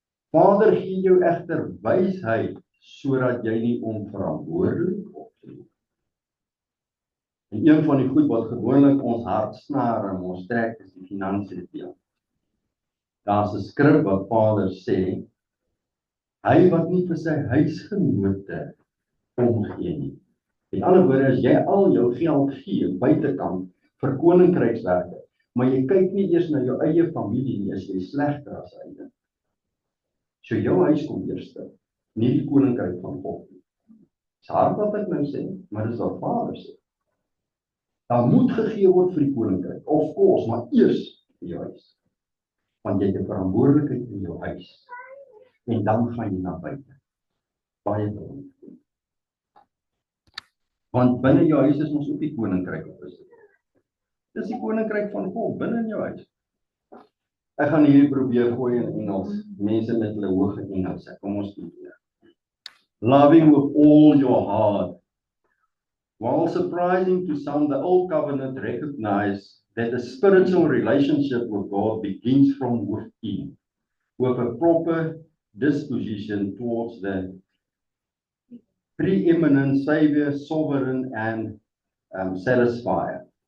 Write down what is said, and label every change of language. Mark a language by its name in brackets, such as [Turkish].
[Afrikaans] Vader gee jou egter wysheid sodat jy nie onverantwoordelik optree. En een van die goed wat gewoonlik ons hart snaar en ons trek is die finansiële deel. Daar's 'n skrif wat Vader sê, hy wat nie vir sy huisgenote omgee nie. In ander woorde, as jy al jou geld gee buitekant vir koninkrykswerke, maar jy kyk nie eers na jou eie familie nie, is jy slegter as hy. So jou huis kom eerste, nie die koninkryk van God nie. Dis hard wat ek nou sê, maar dis wat Vader sê. Daar moet gegee word vir die koninkryk, [English] of course, [Afrikaans] maar eers vir jou huis. Want jy het 'n verantwoordelikheid in jou huis. En dan gaan jy na buite. Baie belangrik. Want binne jou huis is ons ook die koninkryk op is. Dis die koninkryk van God binne in jou huis. Ek gaan hierdie probeer gooi in Engels. Mense met hulle hoë Engels. Kom ons doen dit. [English] Loving with all your heart. While surprising to some, the Old Covenant recognized that the spiritual relationship with God begins from within, with a proper disposition towards the preeminent Savior, sovereign and satisfier.